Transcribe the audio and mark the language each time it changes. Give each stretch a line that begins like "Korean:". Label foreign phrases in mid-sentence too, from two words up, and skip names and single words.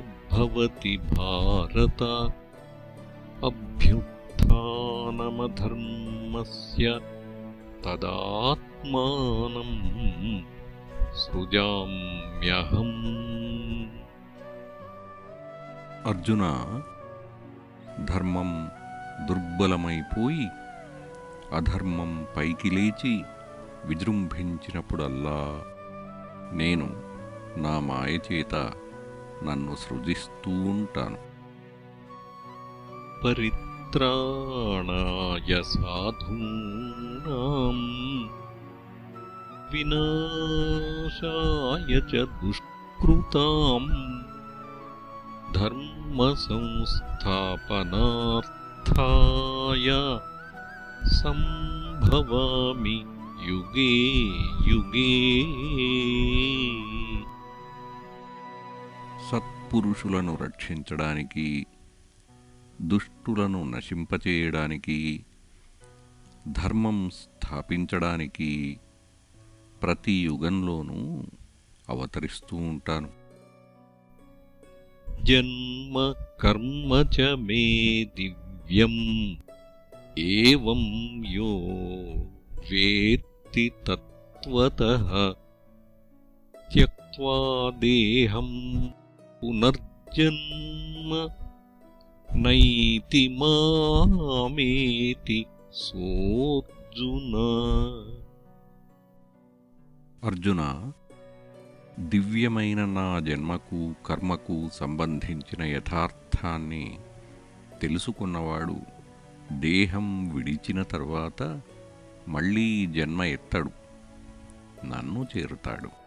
Sanskrit: भवति भारत अभ्युत्थानमधर्मस्य तदात्मानं सृजाम्यहम्।
Telugu: అర్జున, ధర్మం దుర్బలమైపోయి అధర్మం పైకి లేచి విజృంభించినప్పుడల్లా నేను నా మాయచేత నన్ను సృజిస్తూ ఉంటాను.
Sanskrit: పరిత్రాణాయ సాధూనాం వినాశాయ చ దుష్కృతాం ధర్మ సంస్థాపనార్థాయ సంభవామి యుగే యుగే।
Telugu: సత్పురుషులను రక్షించడానికి, దుష్టులను నశింపచేయడానికి, ధర్మం స్థాపించడానికి ప్రతి యుగంలోనూ అవతరిస్తూ ఉంటాను.
Sanskrit: జన్మ కర్మ చ మే దివ్యం ఏవం యో వేత్తి తత్వతః త్యక్త్వా దేహం పునర్జన్మ నైతి మామేతి సోర్జున।
Telugu: అర్జున, దివ్యమైన నా జన్మకు కర్మకు సంబంధించిన యథార్థాన్ని తెలుసుకున్నవాడు దేహం విడిచిన తర్వాత మళ్ళీ జన్మ ఎత్తడు, నన్ను చేరుతాడు.